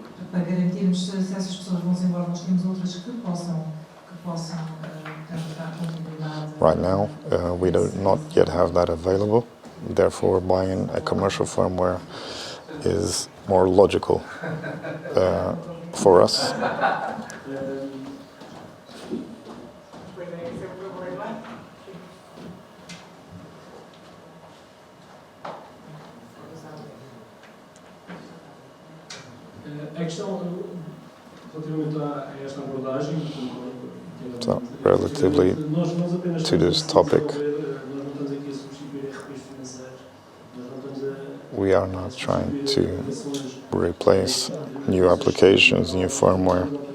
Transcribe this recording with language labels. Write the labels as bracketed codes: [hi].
[pt] Para garantirmos se essas pessoas vão-se embora, nós temos outras que possam dar continuidade. [en] Right now, we do not yet have that available. Therefore, buying a commercial firmware is more logical for us. [pt] A questão, relativamente a esta abordagem, [en] So, relatively to this topic, we are not trying to replace new applications, new firmware.